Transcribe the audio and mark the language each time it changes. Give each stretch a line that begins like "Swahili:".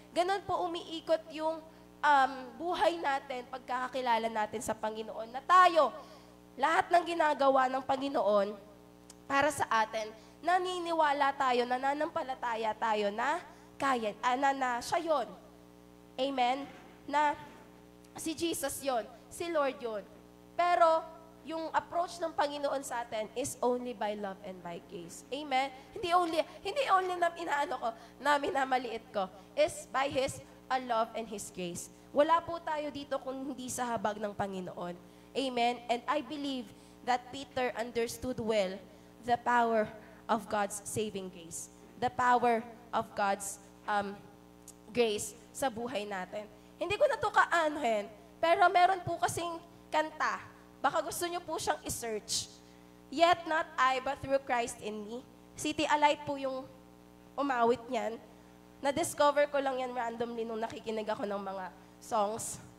Filipino: Ganun po umiikot yung buhay natin, pagkakakilala natin sa Panginoon, na tayo, lahat ng ginagawa ng Panginoon para sa atin, naniniwala tayo, nananampalataya tayo na kaya, na siya yun. Amen? Na si Jesus yun, si Lord yun. Pero, yung
English: approach ng Panginoon sa atin is only by love and by grace. Amen?
Filipino: Hindi only na inaano ko, na minamaliit ko,
English: is by His love and His grace.
Filipino: Wala po tayo dito kung hindi sa habag ng Panginoon. Amen?
English: And I believe that Peter understood well the power of God's saving grace. The power of God's grace
Filipino: sa buhay natin. Hindi ko na ito kaanohin, pero meron po kasing kanta. Baka gusto nyo po siyang i-search.
English: Yet not I, but through Christ in me.
Filipino: City Alight po yung umawit niyan. Na-discover ko lang yan randomly nung nakikinig ako ng mga songs.